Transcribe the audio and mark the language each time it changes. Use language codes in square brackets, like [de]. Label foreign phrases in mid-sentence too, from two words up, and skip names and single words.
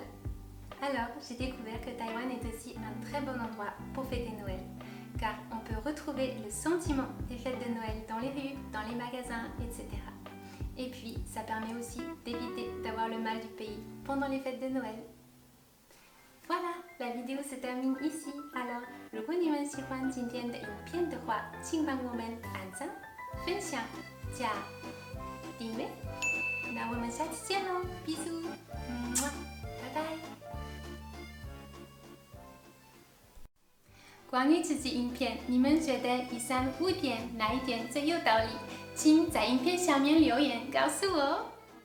[fr] Alors, j'ai découvert que Taïwan est aussi un très bon endroit pour fêter Noël, car on peut retrouver le sentiment des fêtes de Noël dans les rues, dans les magasins, etc. Et puis, ça permet aussi d'éviter d'avoir le mal du pays pendant les fêtes de Noël. Voilà, la vidéo se termine ici. Alors, [zh] 如果你们喜欢今天的影片的话，请帮我们按赞、分享、加订阅。那我们下期见喽，bisous，拜拜。关于这支影片，你们觉得以上5点哪一点最有道理？请在影片下面留言告诉我。